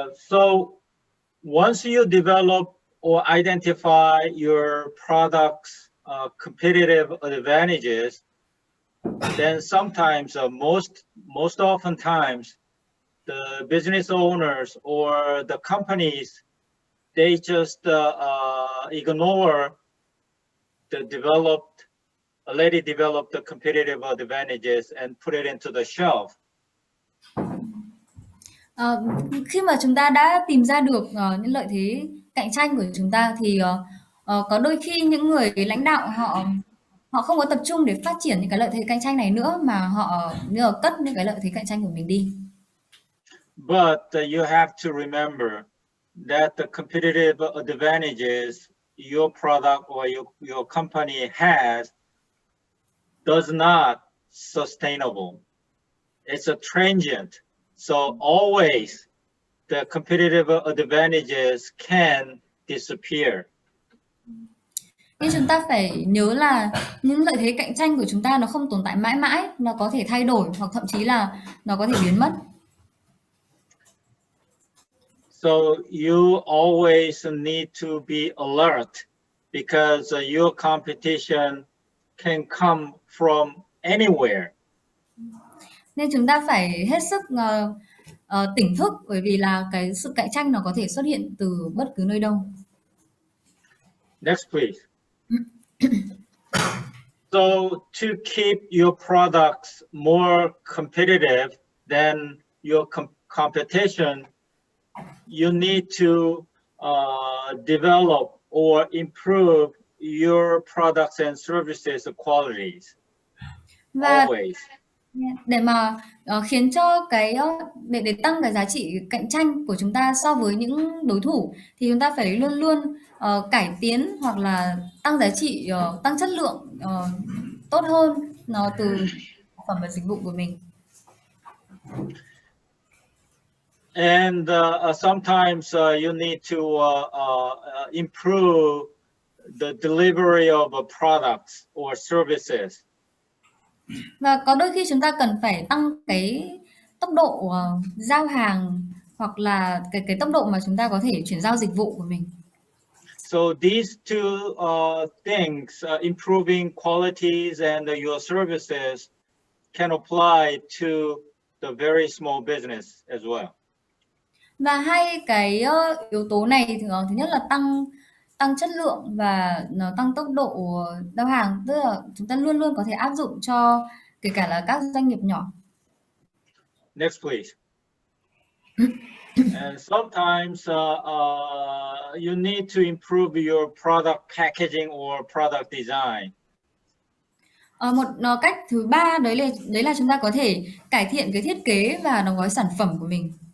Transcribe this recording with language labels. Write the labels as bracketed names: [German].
[English] So once you develop or identify your product's competitive advantages, then sometimes, most often times, the business owners or the companies, they just ignore the already developed competitive advantages and put it into the shelf. [Vietnamese] Khi mà chúng ta đã tìm ra được những lợi thế cạnh tranh của chúng ta thì có đôi khi những người lãnh đạo họ không có tập trung để phát triển những cái lợi thế cạnh tranh này nữa, mà họ cất những cái lợi thế cạnh tranh của mình đi. [English] But you have to remember that the competitive advantages your product or your company has does not sustainable. it's a transient. So always the competitive advantages can disappear. [Vietnamese] Nhưng chúng ta phải nhớ là những lợi thế cạnh tranh của chúng ta nó không tồn tại mãi mãi, nó có thể thay đổi hoặc thậm chí là nó có thể biến mất. [English] So you always need to be alert because your competition can come from anywhere. [Vietnamese] Nên chúng ta phải hết sức tỉnh thức, bởi vì là cái sự cạnh tranh nó có thể xuất hiện từ bất cứ nơi đâu. [English] Next, please. So to keep your products more competitive than your competition, you need to develop or improve your products and services qualities. [Vietnamese] Và [English] Always. [Vietnamese] để mà khiến cho cái để tăng cái giá trị cạnh tranh của chúng ta so với những đối thủ, thì chúng ta phải luôn luôn cải tiến hoặc là tăng giá trị, tăng chất lượng tốt hơn nó từ sản phẩm và dịch vụ của mình. [English] And sometimes you need to improve the delivery of products or services. [Vietnamese] Và có đôi khi chúng ta cần phải tăng cái tốc độ giao hàng, hoặc là cái tốc độ mà chúng ta có thể chuyển giao dịch vụ của mình. [English] So these two things, improving qualities and your services, can apply to the very small business as well. [Vietnamese] Và hai cái yếu tố này thì thứ nhất là tăng chất lượng và nó tăng tốc độ giao hàng, tức là chúng ta luôn luôn có thể áp dụng cho kể cả là các doanh nghiệp nhỏ. [English] Next, please. And sometimes you need to improve your product packaging or product design. [Vietnamese] Một cách thứ ba đấy là chúng ta có thể cải thiện cái thiết kế và đóng gói sản phẩm của mình.